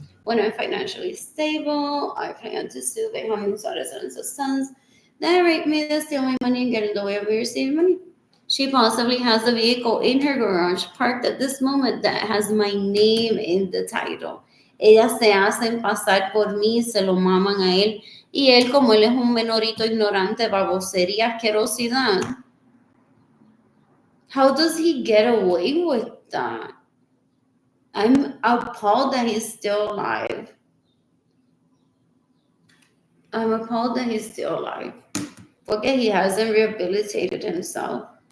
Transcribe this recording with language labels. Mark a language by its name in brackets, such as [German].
[English] When I'm financially stable, I plan to sue Benjamin Suarez and his sons. Then rape me, they steal my money and get in the way of me receiving money. She possibly has a vehicle in her garage parked at this moment that has my name in the title. [Spanish] Ellas se hacen pasar por mí, se lo maman a él. Y él, como él es un menorito ignorante, babosería, asquerosidad. [English] How does he get away with that? I'm appalled that he's still alive. I'm appalled that he's still alive. Okay, he hasn't rehabilitated himself.